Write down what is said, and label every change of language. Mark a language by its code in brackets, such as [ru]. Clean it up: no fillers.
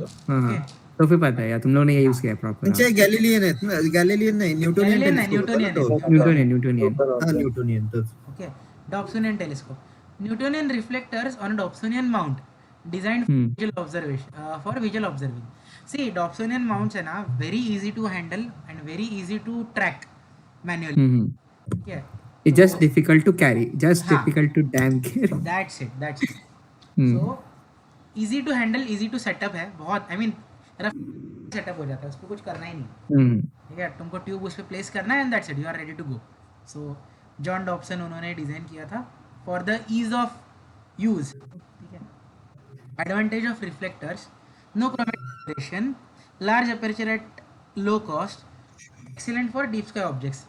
[hi] हाँ तो फिर पता है यार तुम लोगों ने ये यूज किया प्रॉपर. अच्छा, गैलीलियन है, गैलीलियन नहीं, Newtonian. [en] Newtonian. Okay, Dobsonian telescope. Newtonian reflectors on a Dobsonian mount designed for visual observing. See, Dobsonian mounts है ना, very easy to handle and very easy to track manually. Okay. It's just difficult to carry, difficult to damn carry. That's it. So easy to handle, easy to set up [hi] है बहुत. I mean setup हो जाता है, उसको कुछ करना ही नहीं. ठीक है, तुमको ट्यूब उस पे प्लेस करना है [en] And that's it, you are ready to go. So John Dobson [hi] उन्होंने डिज़ाइन किया था [en] For the ease of use. ठीक है. Advantage of reflectors, no chromatization, large aperture at low cost, excellent for deep sky objects.